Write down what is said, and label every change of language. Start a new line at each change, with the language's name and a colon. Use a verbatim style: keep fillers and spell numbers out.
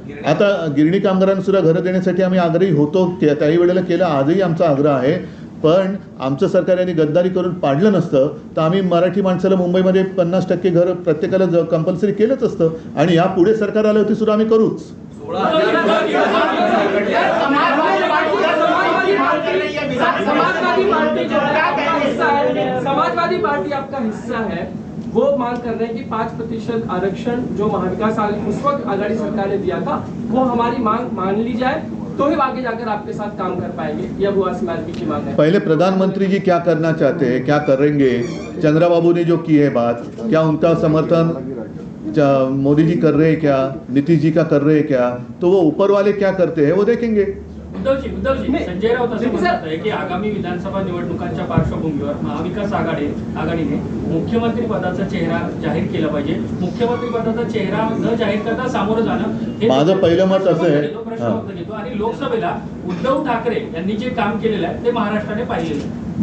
Marathi: आता गिरणी कामगारांना सुद्धा घरं देण्यासाठी आम्ही आग्रही होतो, त्याही वेळेला केला, आजही आमचा आग्रह आहे, पण आमचं सरकार यांनी गद्दारी करून पाडलं नसतं तर आम्ही मराठी माणसाला मुंबईमध्ये पन्नास टक्के घर प्रत्येकाला ज कंपल्सरी केलंच असतं आणि यापुढे सरकार आलं होती सुद्धा आम्ही करूच।
Hindi: समाजवादी पार्टी जो हिस्सा है, समाजवादी पार्टी आपका हिस्सा है, वो मांग कर रहे हैं कि पाँच प्रतिशत आरक्षण जो महाविकास उस वक्त आघाड़ी सरकार ने दिया था वो हमारी मांग मान ली जाए तो ही आगे जाकर आपके साथ काम कर पाएंगे, यह बुआ समाज की मांग है। पहले प्रधानमंत्री जी क्या करना चाहते हैं, क्या करेंगे, चंद्राबाबू ने जो की है बात, क्या उनका समर्थन मोदी जी कर रहे हैं, क्या नीतीश जी का कर रहे हैं, क्या तो वो ऊपर वाले क्या करते हैं वो देखेंगे।
Marathi: उद्धवजी उद्धवजी संजय राऊत असं म्हणतात की आगामी विधानसभा निवडणुकांच्या पार्श्वभूमीवर महाविकास आघाडी आघाडीने मुख्यमंत्री पदाचा चेहरा जाहीर केला पाहिजे, मुख्यमंत्री पदाचा चेहरा न जाहीर करता सामोरं जाणं माझं पहिलं मत असं आहे आणि लोकसभेला उद्धव ठाकरे यांनी जे काम केलेलं आहे ते महाराष्ट्राने पाहिलेलं आहे,